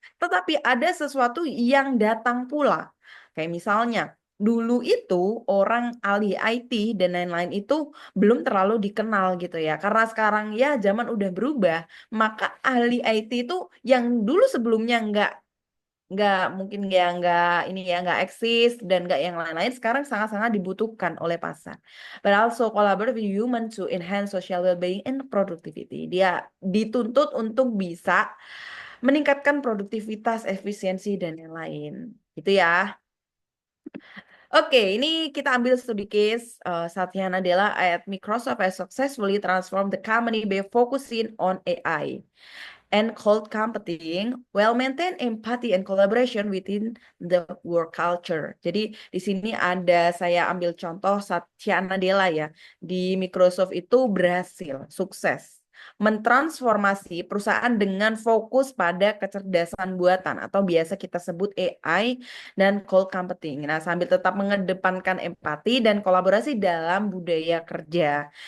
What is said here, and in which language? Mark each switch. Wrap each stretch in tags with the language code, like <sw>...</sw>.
<id>Tetapi ada sesuatu yang datang pula. Kayak misalnya dulu itu orang ahli IT dan lain-lain itu belum terlalu dikenal gitu ya. Karena sekarang ya zaman udah berubah, maka ahli IT itu yang dulu sebelumnya nggak mungkin ya nggak eksis dan nggak yang lain-lain sekarang sangat-sangat dibutuhkan oleh pasar.</id> <en>But also collaborate with human to enhance social well-being and productivity.</en> <id>Dia dituntut untuk bisa meningkatkan produktivitas, efisiensi dan yang lain. Gitu ya. Oke, ini kita ambil studi case.</id> <en>Satya Nadella at Microsoft has successfully transformed the company by focusing on AI and cold computing while maintain empathy and collaboration within the work culture.</en> <id>Jadi di sini ada saya ambil contoh Satya Nadella ya. Di Microsoft itu berhasil, sukses mentransformasi perusahaan dengan fokus pada kecerdasan buatan atau biasa kita sebut AI dan cold computing. Nah, sambil tetap mengedepankan empati dan kolaborasi dalam budaya kerja.</id>